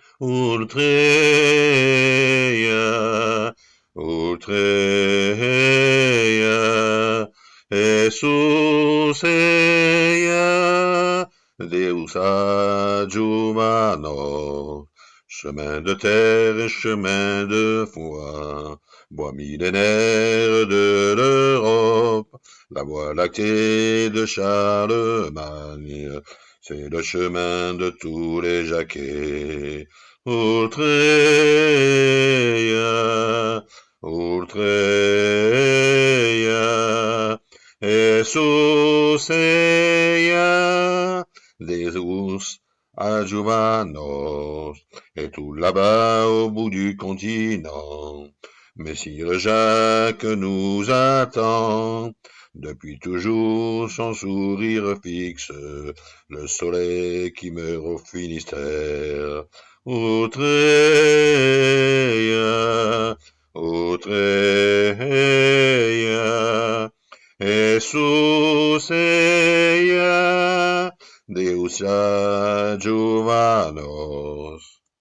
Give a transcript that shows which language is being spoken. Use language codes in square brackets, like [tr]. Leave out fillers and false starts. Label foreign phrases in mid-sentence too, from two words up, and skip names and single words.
[la] Ultreia, Ultreia, Jesus eia, Deus adjuvanos. [fr] Chemin de terre et chemin de foi, bois millénaire de l'Europe, la voie lactée de Charlemagne, c'est le chemin de tous les jacquets. [la] Ultreia, Ultreia, Jesus eia, Deus adjuvanos, [fr] et tout là-bas au bout du continent. Messire Jacques nous attend, depuis toujours son sourire fixe, le soleil qui meurt au Finistère. [la] Outreia, Outreia, Jesus eia, Deus adjuvanos.